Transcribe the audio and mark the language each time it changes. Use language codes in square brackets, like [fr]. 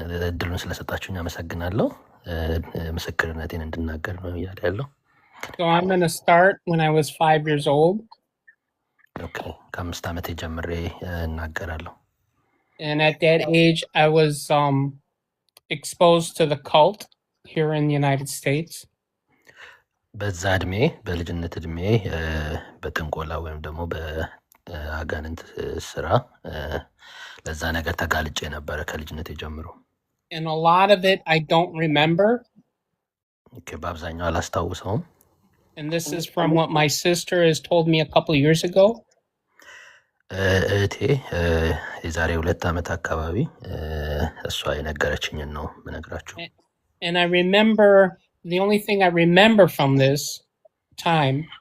[am] እድሉን ስለሰጣችሁኝ አመሰግናለሁ። ምስክርነቴን እንድናገር ነው እያለ ያለው። [en] So I'm going to start when I was 5 years old. [am] ኦኬ፣ ከ5 ዓመቴ ጀምሬ እናገራለሁ። [en] And at that age, I was exposed to the cult here in the United States. [am] በዛ እድሜ በልጅነት እድሜ በጥንቆላ ወይም ደግሞ በአጋንንት ስራ ለዛ ነገር ተጋልጬ ነበረ ከልጅነቴ ጀምሮ። [en] And a lot of it I don't remember. [am] ኦኬ፣ በአብዛኛው አላስታውሰውም። [en] And this is from what my sister has told me a couple of years ago. [am] እህቴ የዛሬ 2 ዓመት አካባቢ እሷ የነገረችኝን ነው የምነግራችሁ። [en] And I remember, the only thing I remember from this time